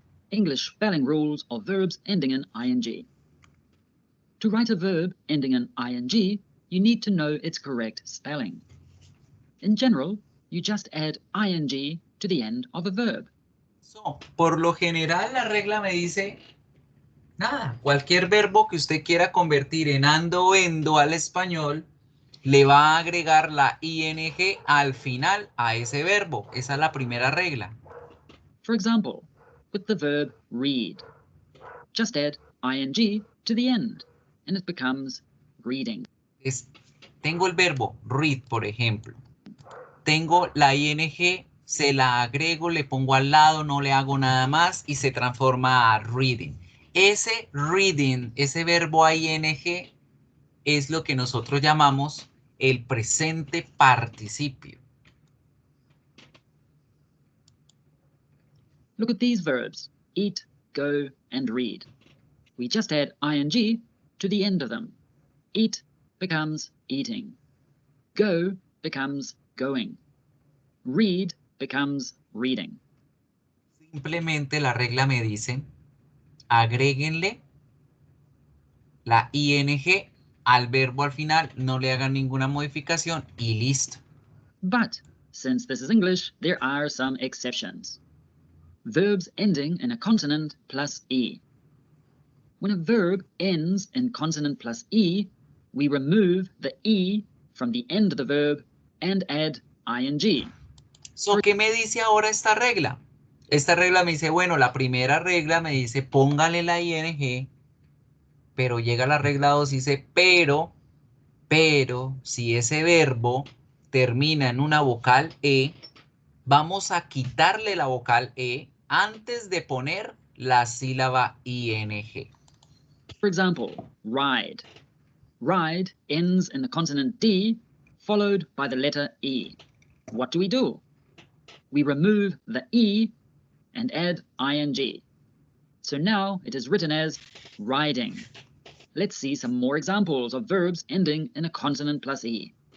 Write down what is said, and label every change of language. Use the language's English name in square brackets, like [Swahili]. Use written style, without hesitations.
[English] English spelling rules of verbs ending in ing. To write a verb ending in ing, you need to know its correct spelling. In general, you just add ing to the end of a verb. [Spanish] So, por lo general la regla me dice, nada, cualquier verbo que usted quiera convertir en ando o endo al español, le va a agregar la ing al final a ese verbo. Esa es la primera regla. [English] For example, with the verb read, just add ing to the end, and it becomes reading. [Spanish] Tengo el verbo read, por ejemplo. Tengo la ing, se la agrego, le pongo al lado, no le hago nada más y se transforma a reading. Ese reading, ese verbo ing, es lo que nosotros llamamos el presente participio. [English] Look at these verbs, eat, go, and read. We just add ing to the end of them. Eat becomes eating. Go becomes going. Read becomes reading. [Spanish] Simplemente la regla me dice, agréguenle la ing al verbo al final, no le hagan ninguna modificación y listo. [English] But, since this is English, there are some exceptions. Verbs ending in a consonant plus E. When a verb ends in consonant plus E, we remove the E from the end of the verb and add ing. [Spanish] So, ¿qué me dice ahora esta regla? Esta regla me dice, bueno, la primera regla me dice, póngale la ing, pero llega la regla 2 y dice, pero, si ese verbo termina en una vocal E, vamos a quitarle la vocal E antes de poner la sílaba ing. [English] For example, ride. Ride ends in the consonant D, followed by the letter E. What do? We remove the E and add ing. So now it is written as riding. Let's see some more examples of verbs ending in a consonant plus E.